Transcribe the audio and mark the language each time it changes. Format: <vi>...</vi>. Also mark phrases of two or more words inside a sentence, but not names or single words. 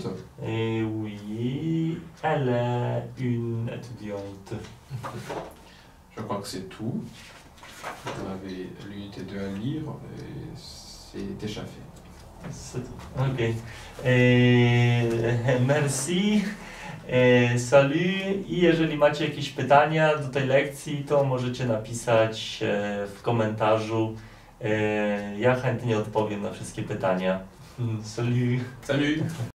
<fr>Oui, elle est une étudiante. Je crois que c'est tout. Vous avez l'unité 2 à lire et c'est déjà fait. C'est tout. Ok. Merci. Salut.</fr> <pl>I jeżeli macie jakieś pytania do tej lekcji, to możecie napisać w komentarzu. Ja chętnie odpowiem na wszystkie pytania.</pl> <fr>Salut. Salut!</fr>